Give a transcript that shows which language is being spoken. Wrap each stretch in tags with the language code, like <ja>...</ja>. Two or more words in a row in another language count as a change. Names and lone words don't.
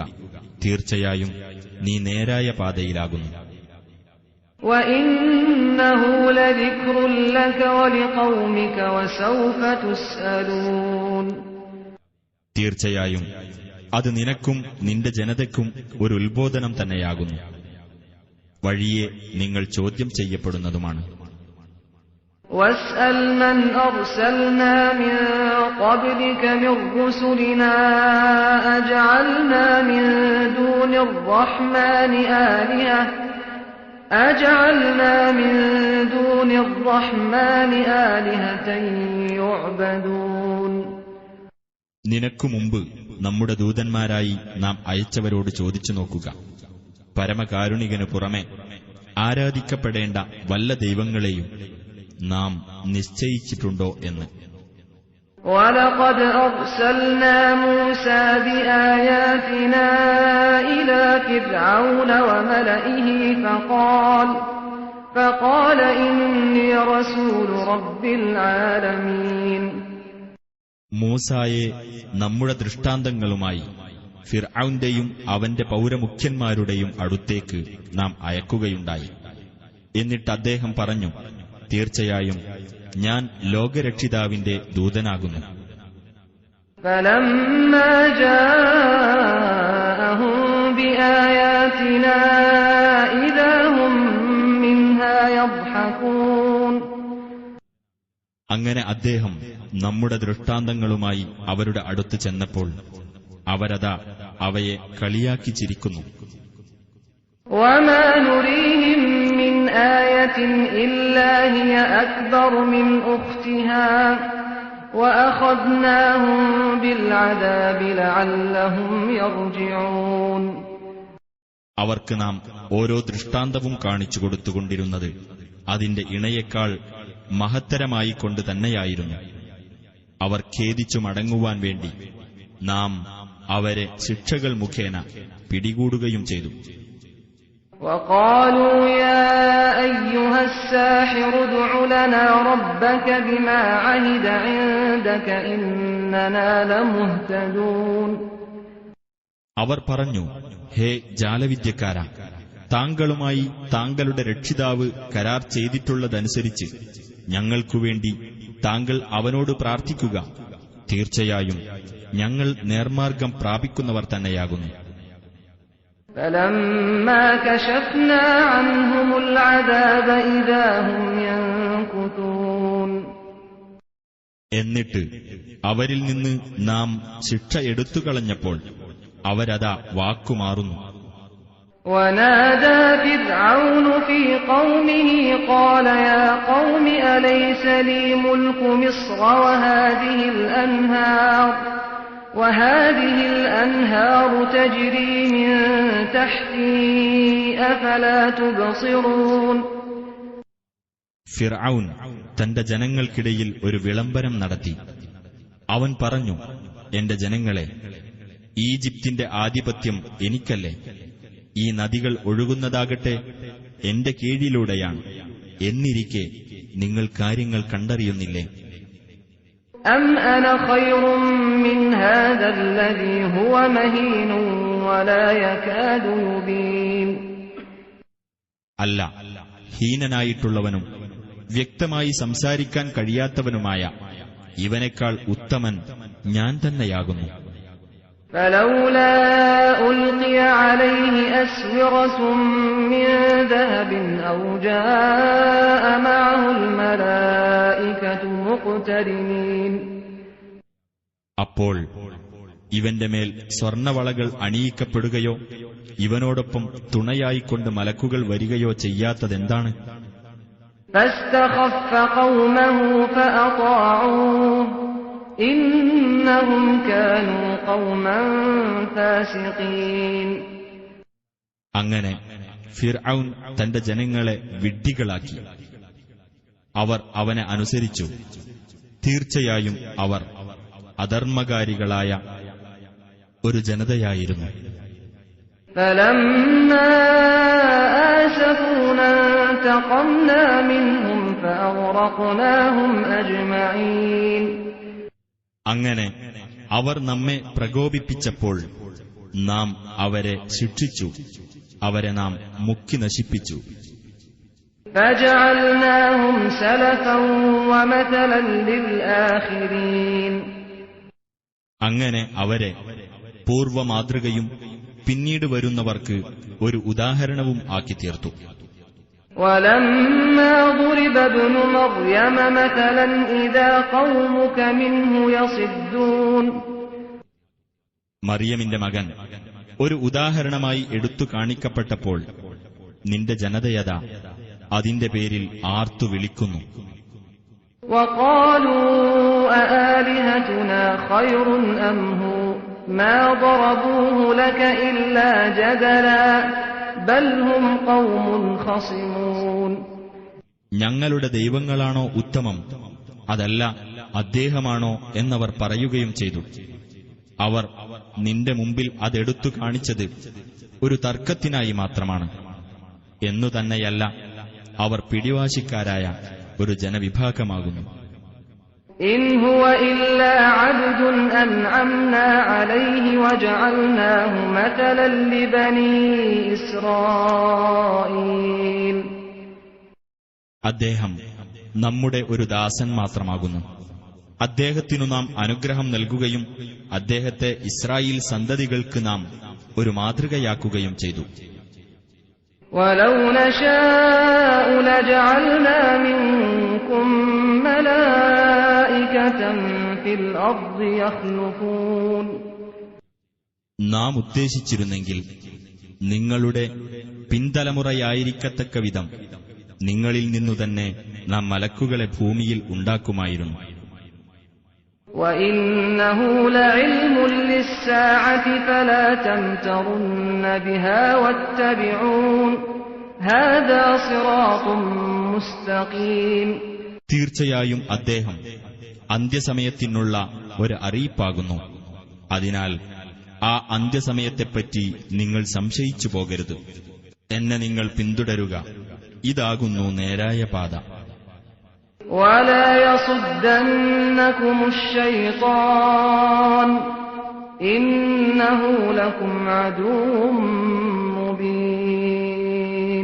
<ml>തീർച്ചയായും നീ നേരായ പാതയിലാകുന്നു.</ml> <ar>وَإِنَّهُ لَذِكْرٌ لَكَ وَلِقَوْمِكَ وَسَوْفَ تُسْأَلُونَ.</ar> <ml>തീർച്ചയായും അത് നിനക്കും നിന്റെ ജനതയ്ക്കും ഒരു ഉത്ബോധനം തന്നെയാകുന്നു. വഴിയെ നിങ്ങൾ ചോദ്യം ചെയ്യപ്പെടുന്നതുമാണ്.</ml> <ar>وَاسْأَلْ مَنْ أَرْسَلْنَا مِنْ قَبْلِكَ مِنْ رُسُلِنَا أَجَعَلْنَا مِنْ دُونِ الرَّحْمَنِ آلِهَةً يُعْبَدُونَ.</ar> <ml>നിനക്കു മുമ്പ് നമ്മുടെ ദൂതന്മാരായി നാം അയച്ചവരോട് ചോദിച്ചു നോക്കുക, പരമകാരുണികനു പുറമെ ആരാധിക്കപ്പെടേണ്ട വല്ല ദൈവങ്ങളെയും നാം നിശ്ചയിച്ചിട്ടുണ്ടോ എന്ന്.</ml> <ar>وَلَقَدْ أَرْسَلْنَا مُوسَى بِآيَاتِنَا إِلَى فِرْعَوْنَ وَمَلَئِهِ فَقَالَ إِنِّي رَسُولُ رَبِّ الْعَالَمِينَ.</ar> <ml>മൂസായെ നമ്മുടെ ദൃഷ്ടാന്തങ്ങളുമായി ഫിർഔന്റെയും അവന്റെ പൗരമുഖ്യന്മാരുടെയും അടുത്തേക്ക് നാം അയക്കുകയുണ്ടായി. എന്നിട്ട് അദ്ദേഹം പറഞ്ഞു, തീർച്ചയായും ഞാൻ ലോകരക്ഷിതാവിന്റെ ദൂതനാകുന്നു.</ml> <ar>فَلَمَّا جَاءَهُم بِآيَاتِنَا إِذَا هُم مِّنْهَا يَضْحَكُونَ.</ar> <ml>അങ്ങനെ അദ്ദേഹം നമ്മുടെ ദൃഷ്ടാന്തങ്ങളുമായി അവരുടെ അടുത്ത് ചെന്നപ്പോൾ അവരതാ അവയെ കളിയാക്കി ചിരിക്കുന്നു.</ml> <ar>وَمَا نُرِيهِم مِّنْ آية إلا هي أكبر من أختها وأخذناهم بالعذاب لعلهم يرجعون.</ar> <ml>അവർക്ക് നാം ഓരോ ദൃഷ്ടാന്തവും കാണിച്ചു കൊടുത്തുകൊണ്ടിരുന്നത് അതിന്റെ ഇണയേക്കാൾ മഹത്തരമായിക്കൊണ്ട് തന്നെയായിരുന്നു. അവർ ഖേദിച്ചു മടങ്ങുവാൻ വേണ്ടി നാം അവരെ ശിക്ഷകൾ മുഖേന പിടികൂടുകയും ചെയ്തു.</ml> <ar>وقالوا يا أيها الساحر ادع لنا ربك بما عهد عندك إننا لمهتدون.</ar> <ml>അവർ പറഞ്ഞു, ഹേ ജാലവിദ്യക്കാരാ, താങ്കളുമായി താങ്കളുടെ രക്ഷിതാവ് കരാർ ചെയ്തിട്ടുള്ളതനുസരിച്ച് ഞങ്ങൾക്കുവേണ്ടി താങ്കൾ അവനോട് പ്രാർത്ഥിക്കുക. തീർച്ചയായും ഞങ്ങൾ നേർമാർഗം പ്രാപിക്കുന്നവർ തന്നെയാകുന്നു.</ml> <ar>فلما كشفنا عنهم العذاب إذا هم ينكثون.</ar> <ml>എന്നിട്ട് അവരിൽ നിന്ന് നാം ശിക്ഷ എടുത്തുകളഞ്ഞപ്പോൾ അവരതാ വാക്കുമാറുന്നു.</ml> <ar>ونادى فرعون في قومه قال يا قوم أليس لي ملك مصر وهذه الأنهار تجري من تحتي أفلا تبصرون.</ar> <ml>ഫിർഔൻ തന്റെ ജനങ്ങൾക്കിടയിൽ ഒരു വിളംബരം നടത്തി. അവൻ പറഞ്ഞു, എന്റെ ജനങ്ങളെ, ഈജിപ്തിന്റെ ആധിപത്യം എനിക്കല്ലേ? ഈ നദികൾ ഒഴുകുന്നതാകട്ടെ എന്റെ കീഴിലൂടെയാണ്. എന്നിരിക്കെ നിങ്ങൾ കാര്യങ്ങൾ കണ്ടറിയുന്നില്ലേ?</ml> <ar>أم أنا خير من هذا الذي هو مهين ولا يكاد يبين.</ar> <ml>അല്ല, ഹീനനായിട്ടുള്ളവനും വ്യക്തമായി സംസാരിക്കാൻ കഴിയാത്തവനുമായ ഇവനേക്കാൾ ഉത്തമൻ ഞാൻ തന്നെയാകുന്നു.</ml> <ar>فلولا ألقي عليه أسورة من ذهب أو جاء معه الملائكة مقترنين.</ar> <ml>അപ്പോൾ ഇവന്റെ മേൽ സ്വർണവളകൾ അണിയിക്കപ്പെടുകയോ ഇവനോടൊപ്പം തുണയായിക്കൊണ്ട് മലക്കുകൾ വരികയോ ചെയ്യാത്തതെന്താണ്?</ml> <ar>فاستخف قومه فأطاعوه إنهم كانوا قوما فاسقين.</ar> <ml>അങ്ങനെ ഫിർഔൻ തന്റെ ജനങ്ങളെ വിഡ്ഢികളാക്കി. അവർ അവനെ അനുസരിച്ചു. തീർച്ചയായും അവർ അധർമ്മകാരികളായ ഒരു ജനതയായിരുന്നു.</ml> <ar>فلما آسفونا انتقمنا منهم فأغرقناهم أجمعين.</ar> <ml>അങ്ങനെ അവർ നമ്മെ പ്രകോപിപ്പിച്ചപ്പോൾ നാം അവരെ ശിക്ഷിച്ചു. അവരെ നാം മുക്കി നശിപ്പിച്ചു.</ml> <ar>فجعلناهم سلفا ومثلا للآخرين.</ar> <ml>അങ്ങനെ അവരെ പൂർവമാതൃകയും പിന്നീട് വരുന്നവർക്ക് ഒരു ഉദാഹരണവും ആക്കി തീർത്തു.</ml> <ar>ولما ضرب ابن مريم مثلا إذا قومك منه يصدون.</ar> <ml>മറിയമിന്റെ മകൻ ഒരു ഉദാഹരണമായി എടുത്തു കാണിക്കപ്പെട്ടപ്പോൾ നിന്റെ ജനതയതാ അതിന്റെ പേരിൽ ആർത്തു വിളിക്കുന്നു.</ml> <ar>وقالوا أآلهتنا خير أم هو ما ضربوه لك إلا جدلا بل هم قوم خصمون.</ar> <ml>ഞങ്ങളുടെ ദൈവങ്ങളാണോ ഉത്തമം, അതല്ല അദ്ദേഹമാണോ എന്നവർ പറയുകയും ചെയ്തു. അവർ നിന്റെ മുമ്പിൽ അതെടുത്തു കാണിച്ചത് ഒരു തർക്കത്തിനായി മാത്രമാണ്. എന്നു തന്നെയല്ല, അവർ പിടിവാശിക്കാരായ ഒരു ജനവിഭാഗമാകുന്നു.</ml> <ar>إن هو إلا عبد أنعمنا عليه وجعلناه مثلا لبني إسرائيل.</ar> <ml>അദ്ദേഹം നമ്മുടെ ഒരു ദാസൻ മാത്രമാകുന്നു. അദ്ദേഹത്തിനു നാം അനുഗ്രഹം നൽകുകയും അദ്ദേഹത്തെ ഇസ്രായേൽ സന്തതികൾക്ക് നാം ഒരു മാതൃകയാക്കുകയും ചെയ്തു.</ml> <ar>ولو نشاء لجعلنا منكم ملائكة في الأرض يخلفون.</ar> <ml>നാം ഉദ്ദേശിച്ചിരുന്നെങ്കിൽ നിങ്ങളുടെ പിൻതലമുറയായിരിക്കത്തക്ക വിധം നിങ്ങളിൽ നിന്നു തന്നെ നാം മലക്കുകളെ ഭൂമിയിൽ ഉണ്ടാക്കുമായിരുന്നു.</ml> <ar>وَإِنَّهُ لَعِلْمٌ لِلسَّاعَةِ فَلَا تَمْتَرُنَّ بِهَا وَاتَّبِعُونِ هَذَا صِرَاطٌ مُسْتَقِيمٌ.</ar> <ml>തീർച്ചയായും അദ്ദേഹം അന്ത്യസമയത്തിനുള്ള ഒരു അറിയിപ്പാകുന്നു. അതിനാൽ ആ അന്ത്യസമയത്തെപ്പറ്റി നിങ്ങൾ സംശയിച്ചു പോകരുത്. എന്നെ നിങ്ങൾ പിന്തുടരുക, ഇതാകുന്നു നേരായ പാത.</ml> <ar>وَلَا يَصُدَّنَّكُمُ الشَّيْطَانُ إِنَّهُ لَكُمْ عَدُوٌّ مُبِينٌ.</ar>